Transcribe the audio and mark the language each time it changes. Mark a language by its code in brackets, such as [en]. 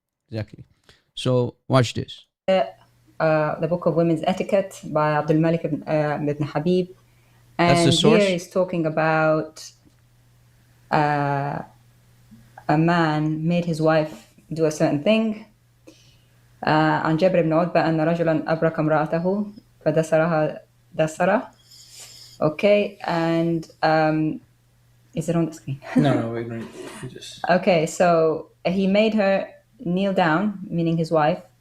[en] Exactly. So watch this. The book of women's etiquette by Abdul Malik ibn Habib. And here he's talking about a man made his wife do a certain thing. [ar] عن جابر بن عتبة أن رجلا أبرك امرأته فدسرها دسرة. [en] Okay, and is it on the screen? No, wait. Just... Okay, so he made her kneel down, meaning his wife.